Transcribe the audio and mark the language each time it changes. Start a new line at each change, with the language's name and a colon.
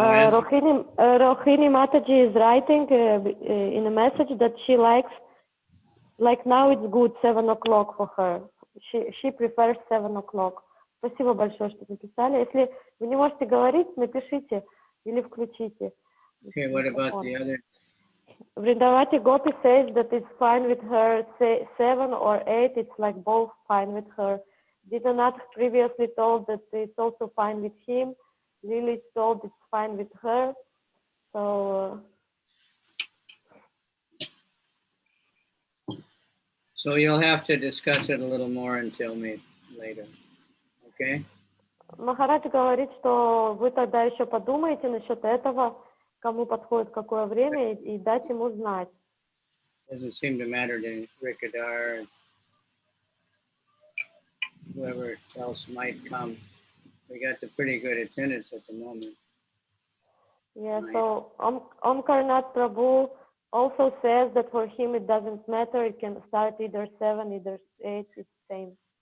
English: Rohini Mataji is writing in a message that she likes, like now it's good 7 o'clock for her. She prefers 7 o'clock.
Russian: Спасибо большое, что написали. Если вы не можете говорить, напишите или включите.
English: Okay, what about the other Vrindavati Gopi says that it's fine with her, say 7 or 8, it's like both fine with her. Did not previously told that it's also fine with him. Lily told it's fine with her. So you'll have to discuss it a little more and tell me later. Okay?
Russian: Махарадж говорит, что вы тогда еще подумаете насчет этого, кому подходит какое время, и дать ему знать.
English: Doesn't seem to matter to Rikadar, whoever else might come. We got the pretty good attendance at the moment. Yeah, so Omkarnath Prabhu also says that for him it doesn't matter, it can start either 7, either 8, it's same.